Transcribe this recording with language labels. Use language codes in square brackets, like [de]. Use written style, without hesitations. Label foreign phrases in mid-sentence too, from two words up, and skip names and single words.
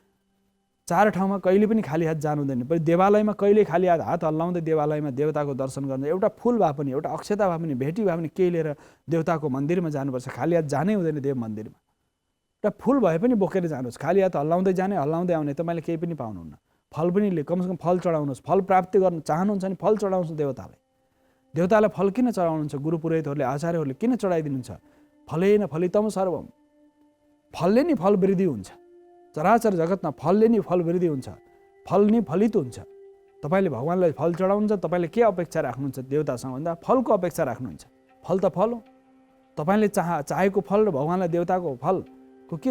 [ne] चार ठाउँमा कहिले पनि खाली हात जानु हुँदैन। देवालयमा कहिले खाली हात हल्लाउँदै देवालयमा देवताको दर्शन गर्नु, एउटा फुल भए पनि, एउटा अक्षता भए पनि, भेटी भए पनि केही लिएर देवताको मन्दिरमा जानुपर्छ। खाली हात जानै हुँदैन देव मन्दिरमा। एउटा फुल भए पनि बोकेर जानुहोस्। खाली हात हल्लाउँदै जाने, हल्लाउँदै आउने, तपाईँले केही पनि पाउनुहुन्न। फल पनि कमसेकम फल चढाउनुहोस्। फल प्राप्ति गर्न चाहनुहुन्छ भने फल चढाउनुहोस् देवतालाई। देवतालाई फल किन चढाउनुहुन्छ? गुरु पुरोहितहरूले, आचार्यहरूले किन चढाइदिनुहुन्छ? [sa] फलेन फलितम सर्वम, [ne] फलले नि फल वृद्धि हुन्छ। चराचर जगतमा फलले नि फल वृद्धि हुन्छ, फल नि फलित हुन्छ। तपाईँले भगवान्लाई फल चढाउनुहुन्छ, तपाईँले के अपेक्षा राख्नुहुन्छ देवतासँग भन्दा फलको अपेक्षा राख्नुहुन्छ। फल त फल हो, तपाईँले चाहेको फल र भगवान्लाई देवताको फलको के छ?